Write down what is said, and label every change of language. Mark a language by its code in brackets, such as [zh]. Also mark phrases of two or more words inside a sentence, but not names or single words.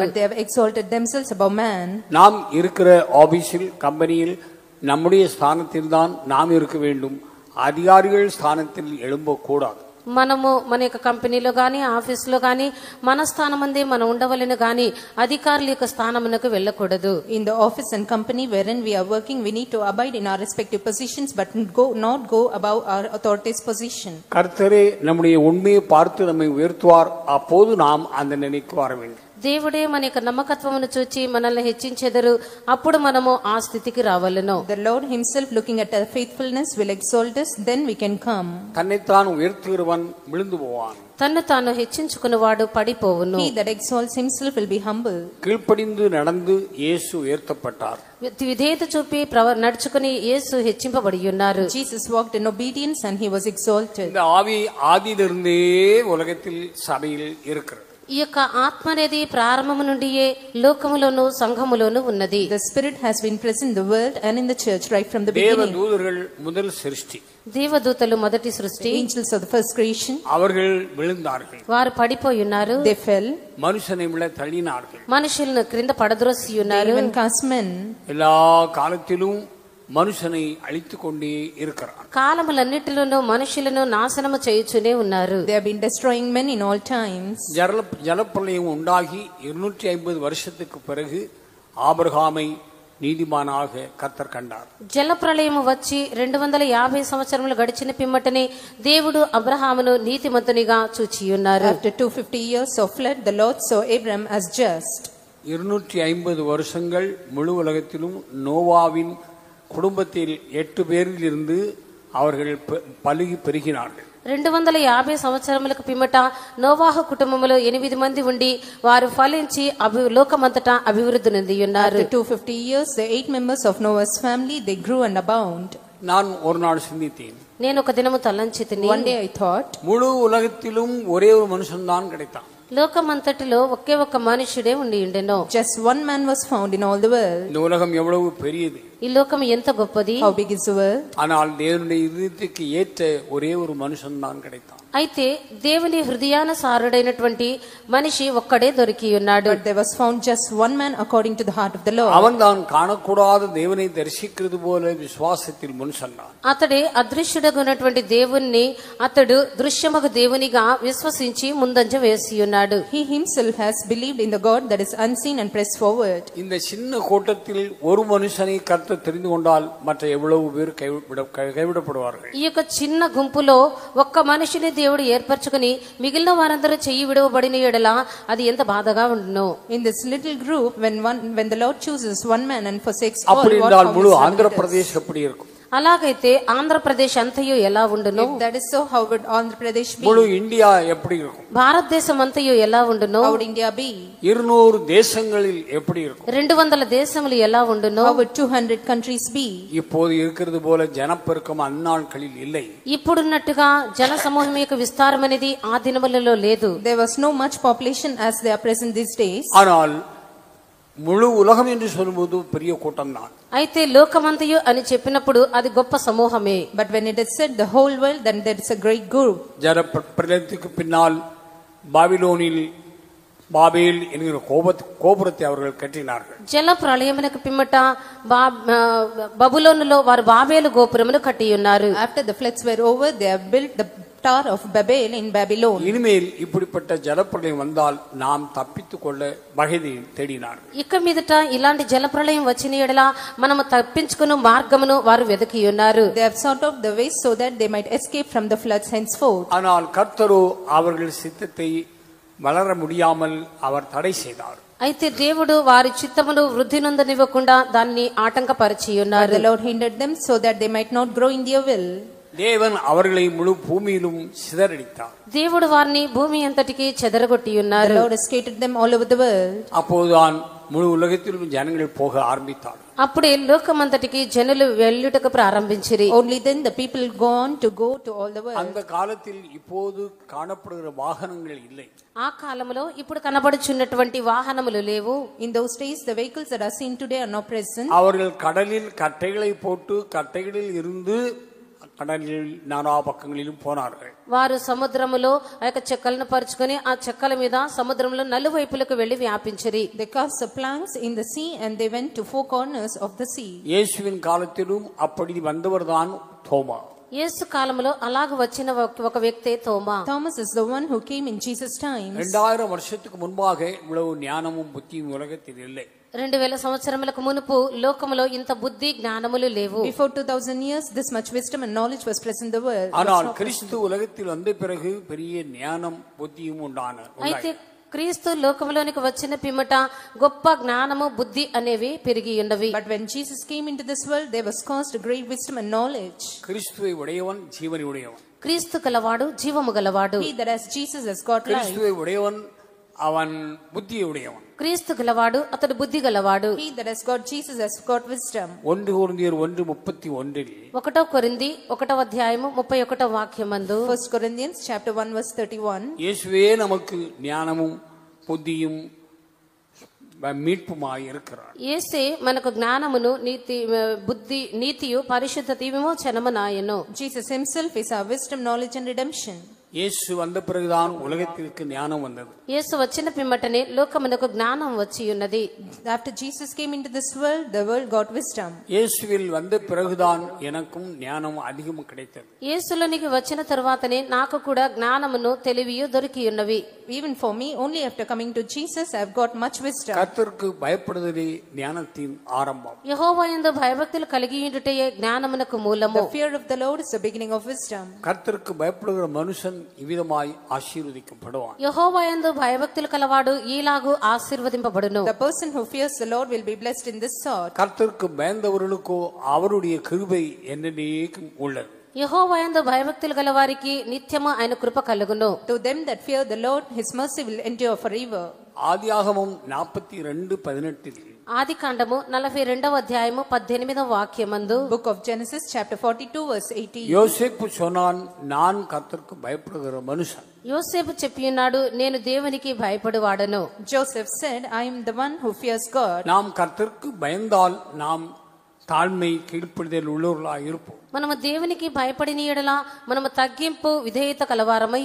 [en] But they have exalted themselves above man. [ta] நாம் இருக்கிற ஆபீஸில், கம்பெனியில் நம்முடைய ஸ்தானத்தில் தான் நாம் இருக்க வேண்டும். அதிகாரிகள் ஸ்தானத்தில் எழும்பக்கூடாது. [te] మనము మన యొక్క కంపెనీలో గాని ఆఫీసులో గాని మన స్థానమందే మనం ఉండవలెను గాని అధికారుల యొక్క స్థానమునకు వెళ్ళకూడదు. [en] In the office and company wherein we are working, we need to abide in our respective positions, but not go above our authority's position. [ta] கர்த்தரே நம்முடைய உண்மையை பார்த்து நம்மை உயர்த்துவார். அப்போது நாம் அந்த நிலைக்கு வர வேண்டும். [te] దేవుడే మన యొక్క నమ్మకత్వమును చూచి మనల్ని హెచ్చించెదరు. అప్పుడు మనము ఆ స్థితికి రావలెను. [en] The Lord himself, looking at our faithfulness, will exalt us, then we can come. [ta] தன்னைத்தான் உயர்த்துகிறவன் விழுந்து போவான். [te] తన్ను తాను హెచ్చించుకున్నవాడు పడిపోవును. [en] He that exalts himself will be humble. [ta] கீழ்ப்படிந்து நடந்து இயேசு உயர்த்தப்பட்டார். [te] విధేయత చూపి నడుచుకుని యేసు హెచ్చింపబడి ఉన్నారు. [en] Jesus walked in obedience and he was exalted. [ta] இந்த ஆவி ஆதியிலிருந்தே உலகத்தில் சபையில் இருக்கிறது. [te] ఈ యొక్క ఆత్మ అనేది ప్రారంభము నుండియే లోకములోను సంఘములోను ఉన్నది. [en] The spirit has been present in the world and in the church right from the beginning. [ta] தேவதூதர்கள் முதல் சிருஷ்டி. [te] దేవదూతలు మొదటి సృష్టి. [en] Angels of the first creation. [ta] அவர்கள் விழுந்தார்கள். [te] వారు పడిపోయి ఉన్నారు. [en] They fell. [ta] மனுஷனை விட தள்ளினார்கள். [te] మనుషులను క్రింద పడద్రోసి ఉన్నారు. [en] Even cast men. [ta] எல்லா காலத்திலும் మనుషుని అழித்துக் கொண்டே இருக்கிறார். [te] కాలములన్నిటిలోనూ మనుషులను నాశనము చేయుచునే ఉన్నారు. [en] They have been destroying men in all times. [ta] ஜலப்பிரளயம் உண்டாகி 250 வருஷத்துக்கு பிறகு ஆபிரகாமை நீதிமானாக கர்த்தர் கண்டார். [te] జల ప్రళయము వచ్చి 250 సంవత్సరములు గడిచిన పిమ్మటనే దేవుడు అబ్రహామును నీతిమంతునిగా చూచియున్నారు. [en] After 250 years of flood, the Lord saw Abraham as just. [ta] 250 வருஷங்கள் முழு உலகத்திலும் நோவாவின் குடும்பத்தில் 8 பேரில் இருந்து அவர்கள் பலுகி பெருகினார்கள். [te] 250 సంవత్సరములకు పిమ్మట నోవాహు కుటుంబములో 8 మంది ఉండి వారు ఫలించి లోకమంతటా అభివృద్ధి నొందియున్నారు. [en] After 250 years, the 8 members of Noah's family, they grew and abound. [ta] நான் ஒரு நாள் சிந்தித்தேன். [te] నేను ఒక దినము తలంచితిని. [en] One day I thought, [ta] முழு உலகத்திலும் ஒரே ஒரு மனுஷன் தான் கிடைத்தான். [te] లోకమంతటిలో ఒకే ఒక్క మనుషుడే ఉండి ఉండెను. [en] just one man was found in all the world. [ta] இந்த உலகம் எவ்வளவு பெரியது. [te] ఈ లోకం ఎంత గొప్పది. [en] How big is the world? [ta] ஆனால் தேவனுடைய இதயத்துக்கு ஏற்ற ஒரே ஒரு மனுஷன் தான் கிடைத்தான். [te] అయితే దేవుని హృదయానుసారుడైనటువంటి మనిషి ఒక్కడే దొరికి ఉన్నాడు. [en] But there was found just one man according to the heart of the Lord. [ta] அவன் தான் காணக்கூடாத தேவனை தரிசிக்கிறது போல விசுவாசத்தில் முன் சென்றான். [te] అతడే అదృశ్యుడుగా ఉన్నటువంటి దేవుణ్ణి అతడు దృశ్యమగు దేవునిగా విశ్వసించి ముందంజ వేసి ఉన్నాడు. [en] He himself has believed in the God that is unseen and pressed forward. [ta] இந்த சின்ன கூட்டத்தில் ஒரு மனுஷனை கர்த்தர் தெரிந்து கொண்டால் மற்ற எவ்வளவு பேர் கைவிடப்படுவார்கள். [te] ఈ యొక్క చిన్న గుంపులో ఒక్క మనిషిని దేవుడు ఏర్పరచుకుని మిగిలిన వారందరూ చెయ్యి విడవబడిన ఎడల అది ఎంత బాధగా ఉండును. [en] In this little group, when the Lord chooses one man and forsakes all, [ta] அப்படி என்றால் முழு ஆந்திர பிரதேஷ் எப்படி இருக்கும்? [te] అలాగైతే ఆంధ్రప్రదేశ్ అంతయు ఎలా ఉండును? [en] If that is so, how would Andhra Pradesh be? [ta] முழு இந்தியா எப்படி இருக்கும்? [te] భారతదేశం అంతయు ఎలా ఉండును? [en] How would India be? [ta] 200 தேசங்களில் எப்படி இருக்கும்? [te] 200 దేశములు ఎలా ఉండును? [en] How would 200 countries be? [ta] இப்போது இருக்கிறது போல ஜனப்பெருக்கம் அந்நாட்களில் இல்லை. [te] ఇప్పుడున్నట్టుగా జన సమూహం యొక్క విస్తారం అనేది ఆ దినములలో లేదు. [en] There was no much population as they are present these days. [ta] ஆனால் முழு உலகம் என்று சொல்லும்போது பெரிய கூட்டம் தான். [te] అయితే లోకమంతయు అని చెప్పినప్పుడు అది గొప్ప సమూహమే. [en] But when it is said the whole world, then there is a great group. [ta] ஜலப்பிரளயத்துக்கு பின்னால் பாபிலோனில் பாபேல் என்கிற கோபுரத்தை அவர்கள் கட்டினார்கள். [te] జల ప్రళయమునకు పిమ్మట బబులోనులో వారు బాబేలు గోపురమును కట్టి ఉన్నారు. [en] After the floods were over, they have built the Tower of Babel in Babylon. [ta] இனிமேல் இப்படிப்பட்ட ஜலப்பிரளயம் வந்தால் நாம் தப்பித்துக் கொள்ள வகை தேடினார்கள். [te] ఇక మీదట ఇలాంటి జల ప్రళయం వచ్చిన ఎడల మనము తప్పించుకునే మార్గమును వారు వెతికి ఉన్నారు. [en] They have sought out the ways so that they might escape from the floods henceforth. [ta] ஆனால் கர்த்தரோ அவர்கள் சித்தத்தை வளர முடியாமல் அவர் தடை செய்தார். [te] అయితే దేవుడు వారి చిత్తమును వృద్ధి నొందనివ్వకుండా దాన్ని ఆటంకపరిచి ఉన్నారు. [en] The Lord hindered them so that they might not grow in their will. [ta] தேவன் அவர்களை முழு பூமியிலும் சிதறடித்தார். [te] దేవుడు వారిని భూమి అంతటికి చెదరగొట్టి ఉన్నారు. [en] The Lord has scattered them all over the world. [ta] அப்போதுதான் முழு உலகத்திலும் ஜனங்கள் போக ஆரம்பித்தார்கள். [te] అప్పుడే లోకమంతటికి జనులు వెళ్ళుటకు ప్రారంభించిరి. [en] Only then the people go to all the world. [ta] அந்த காலத்தில் இப்போது காணப்படுகிற வாகனங்கள் இல்லை. [te] ఆ కాలంలో ఇప్పుడు కనబడుచున్నటువంటి వాహనములు లేవు. [en] In those days the vehicles that are seen today are not present. [ta] அவர்கள் கடலில் கட்டைகளை போட்டு கட்டைகளில் இருந்து கடலில் நானா பக்கங்களிலும் போனார்கள். [te] వారు సముద్రములో ఆ యొక్క చెక్కలను పరుచుకొని ఆ చెక్కల మీద సముద్రంలో నలువైపులకు వెళ్లి వ్యాపించిరి. [en] They cast the planks in the sea and they went to four corners of the sea. [ta] இயேசுவின் காலத்திலும் அப்படி வந்தவர்தான் தோமா. [te] యేసు కాలంలో అలాగ వచ్చిన ఒక వ్యక్తే తోమా. [en] Thomas is the one who came in Jesus' times. [ta] 2000 வருஷத்துக்கு முன்பாக இவ்வளவு ஞானமும் புத்தியும் உலகத்தில் இல்லை. [te] 2000 సంవత్సరములకు మునుపు లోకములో ఇంత బుద్ధి జ్ఞానములు లేవు. [en] Before 2000 years this much wisdom and knowledge was present in the world. [ta] ஆனால் கிறிஸ்து உலகத்தில் வந்த பிறகு பெரிய ஞானம் புத்தியும் உண்டான. [te] అయితే క్రీస్తు లోకములోనికి వచ్చిన పిమ్మట గొప్ప జ్ఞానము బుద్ధి అనేవి పెరిగి ఉన్నవి. [en] But when Jesus came into this world there was caused a great wisdom and knowledge. [ta] கிறிஸ்துவை உடையவன் ஜீவனை உடையவன். [te] క్రీస్తు గలవాడు జీవము గలవాడు. [en] He that has Jesus has got life. [ta] கிறிஸ்துவை உடையவன் அவன் புத்தியை உடையவன். [te] క్రీస్తు గలవాడు అతడు బుద్ధి గలవాడు. [en] He that has got Jesus has got wisdom. [te] 1 కొరింథీయులు 1:31 ఒకటో కొరింథీ 1వ అధ్యాయము 31వ వాక్యమందు [en] 1 Corinthians chapter 1 verse 31. [ta] இயேசுவே நமக்கு ஞானமும் புத்தியும் மீட்புமாய் இருக்கிறார். [te] యేసే మనకు జ్ఞానమును బుద్ధి నీతియు పరిశుద్ధత విమోచనమునాయను. [en] Jesus himself is our wisdom, knowledge and redemption. [ta] இயேசு வந்த பிறகுதான் உலகத்திற்கு ஞானம் வந்தது. [te] యేసు వచ్చిన పిమ్మటనే లోకమునకు జ్ఞానం వచ్చి ఉన్నది. [en] After Jesus came into this world, the world got wisdom. [ta] இயேசுவில் வந்த பிறகுதான் எனக்கும் ஞானம் அதிகம் கிடைத்தது. [te] యేసులోనికి వచ్చిన తరువాతనే నాకు కూడా జ్ఞానమును తెలివియు దొరికి ఉన్నవి. [en] Even for me, only after coming to Jesus I have got much wisdom. [ta] கர்த்தருக்கு பயப்படுதலே ஞானத்தின் ஆரம்பம். [te] యెహోవాయందు భయభక్తులు కలిగి ఉండుటయే జ్ఞానమునకు మూలము. [en] The fear of the Lord is the beginning of wisdom. [ta] கர்த்தருக்கு பயப்படுகிற மனுஷன் இவ்விதமாய் ஆசீர்வதிக்கப்படுவான். [te] యెహోవాయందు భయభక్తులు కలవాడు ఈలాగు ఆశీర్వదింపబడును. [en] The person who fears the Lord will be blessed in this sort. [ta] கர்த்தருக்கு பயந்தவர்களுக்கோ அவருடைய கிருபை என்றென்றைக்கும் உள்ளது. [te] యెహోవాయందు భయభక్తులు గలవారికి నిత్యము ఆయన కృప కలుగును. [en] To them that fear the Lord, his mercy will endure forever. [ta] ஆதியாகமம் 42:18 [te] ఆదికాండము 42వ అధ్యాయము 18వ వాక్యమందు [en] Book of Genesis chapter 42 verse 18. [ta] யோசேப்பு சொன்னான், நான் கர்த்தருக்கு பயப்படுகிற மனுஷன். [te] యోసేపు చెప్పియున్నాడు, నేను దేవునికి భయపడువాడను. [en] Joseph said, I am the one who fears God. [ta] நாம் கர்த்தருக்கு பயந்தால் நாம் தாழ்மை கீழ்ப்படிதல் உள்ளவர்களாக இருப்போம். [te] మనము దేవునికి భయపడిన యెడల మనము తగ్గింపు విధేయత కలవారమై